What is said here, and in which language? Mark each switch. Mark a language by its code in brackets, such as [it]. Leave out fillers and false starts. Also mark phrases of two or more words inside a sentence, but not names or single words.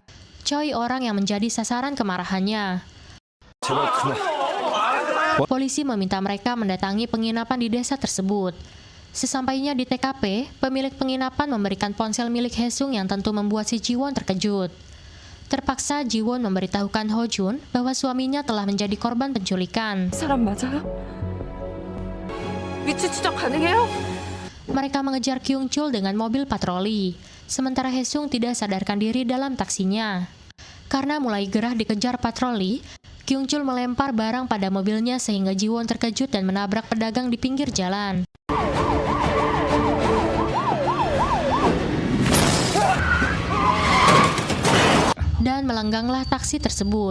[id] Choi orang yang menjadi sasaran kemarahannya. Polisi meminta mereka mendatangi penginapan di desa tersebut. Sesampainya di TKP, pemilik penginapan memberikan ponsel milik Hae-sung yang tentu membuat si Ji-won terkejut. Terpaksa Ji-won memberitahukan Ho-jun bahwa suaminya telah menjadi korban penculikan. [ko] 사람 맞아요? 위치 추적 가능해요? [id] Mereka mengejar Kyung-chul dengan mobil patroli, sementara Hae-sung tidak sadarkan diri dalam taksinya. Karena mulai gerah dikejar patroli, Kyung-chul melempar barang pada mobilnya sehingga Ji-won terkejut dan menabrak pedagang di pinggir jalan. Dan melengganglah taksi tersebut.